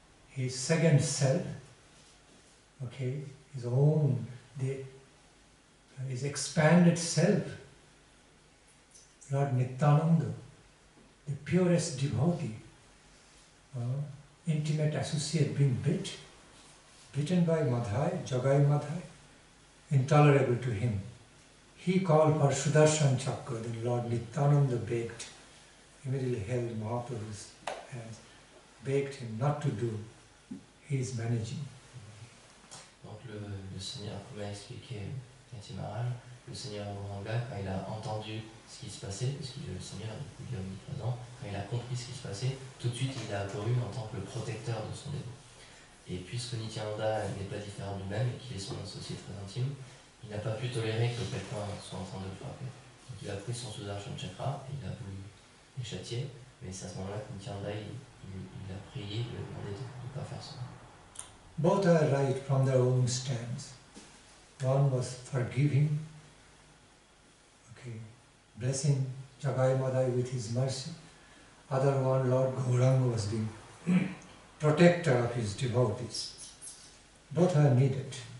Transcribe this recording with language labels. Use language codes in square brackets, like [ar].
[en] His second self, okay, his own, his expanded self, Lord Nityananda, the purest devotee, intimate associate, being bitten by Madhai, Jagai Madhai, intolerable to him. He called for Sudarshan Chakra, then Lord Nityananda begged, immediately held Mahaprabhu's hands, begged him not to do his managing. [fr] Donc le Seigneur, comme a expliqué Kanti Maharaj, le Seigneur Auranga, quand il a entendu ce qui se passait, parce que le Seigneur est omniprésent, quand il a compris ce qui se passait, tout de suite il a apparu en tant que le protecteur de son dévot. Et puisque Nityananda n'est pas différent du même et qu'il est son associé très intime, il n'a pas pu tolérer que quelqu'un soit en train de le frapper. Donc il a pris son Sudarshan Chakra et il a voulu les châtier, mais c'est à ce moment-là que Nityananda il a prié, il lui a demandé de ne pas faire ça. [en] Both are right from their own stance. One was forgiving, okay, blessing Jagai Madhai with his mercy. other one, Lord Gauranga, was the protector of his devotees. Both are needed.